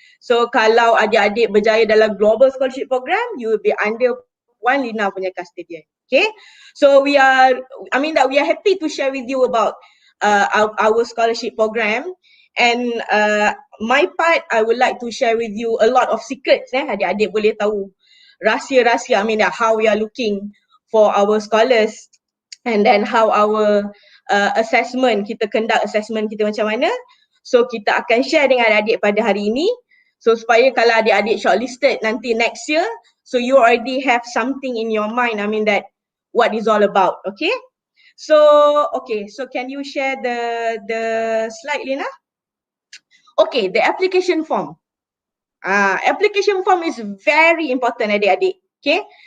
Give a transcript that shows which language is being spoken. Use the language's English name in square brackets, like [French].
[Malay] So kalau adik-adik berjaya dalam Global Scholarship Program, [English] you will be under [Malay] Puan Lina punya custodian. [English] Okay, so we are happy to share with you about our scholarship program. And my part, I would like to share with you a lot of secrets. [Malay] Adik-adik boleh tahu rahsia-rahsia. [English] How we are looking for our scholars, and then how our assessment, [Malay] kita conduct assessment kita macam mana. So kita akan share dengan adik-adik pada hari ini. [English] So [Malay] supaya kalau adik-adik shortlisted nanti [English] next year, so you already have something in your mind, that what is all about, okay? So can you share the slide, Lina? Okay, the application form. Application form is very important, adik-adik, okay?